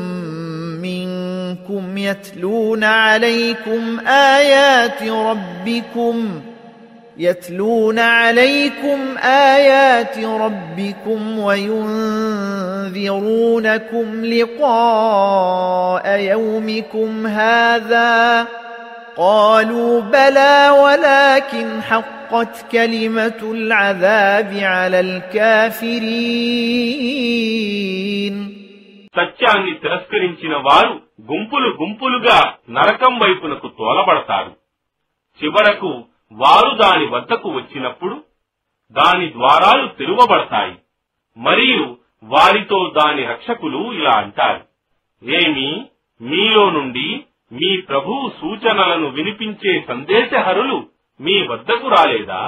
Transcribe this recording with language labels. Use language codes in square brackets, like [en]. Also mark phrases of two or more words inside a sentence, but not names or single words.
[ar] منكم يتلون عليكم آيات ربكم وينذرونكم لقاء يومكم هذا قالوا بلى ولكن حقت كلمة العذاب على الكافرين. [te] సత్యాన్ని తిరస్కరించిన వారు గుంపులు గుంపులుగా నరకం వైపునకు తోలబడతారు. చివరకు వారు దాని వద్దకు వచ్చినప్పుడు దాని ద్వారాలు తెరువబడతాయి. మరియు వారితో దాని రక్షకులు ఇలా అంటారు, ఏమి మీలో నుండి మీ ప్రభువు సూచనలను వినిపించే సందేశహరులు మీ వద్దకు రాలేదా?